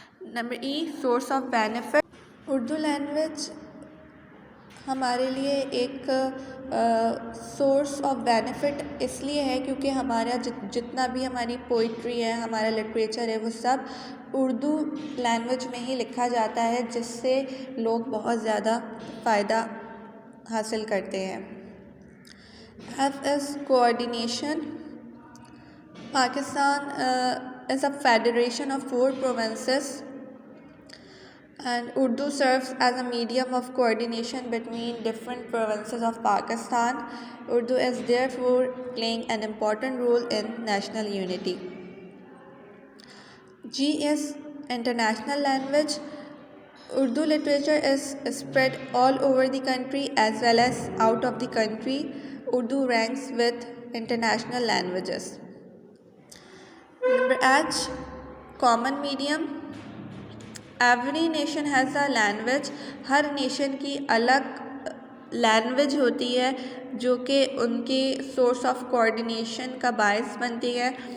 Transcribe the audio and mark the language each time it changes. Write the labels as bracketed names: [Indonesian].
[Urdu] Number [English] E source of benefit. [Urdu] Urdu language ہمارے لیے ایک سورس آف بینیفٹ اس لیے ہے کیونکہ ہمارا جتنا بھی ہماری پوئٹری ہے ہمارا لٹریچر ہے وہ سب اردو لینگویج میں ہی لکھا جاتا ہے جس سے لوگ بہت زیادہ فائدہ حاصل کرتے ہیں. [English] F is coordination. Pakistan is a federation of 4 provinces and Urdu serves as a medium of coordination between different provinces of Pakistan. Urdu is therefore playing an important role in national unity. G is international language. Urdu literature is spread all over the country as well as out of the country. Urdu ranks with international languages. Number H, common medium. Every nation has a language. [Urdu] Hare nation کی الگ language ہوتی ہے جو کہ ان کی source of coordination کا باعث بنتی ہے.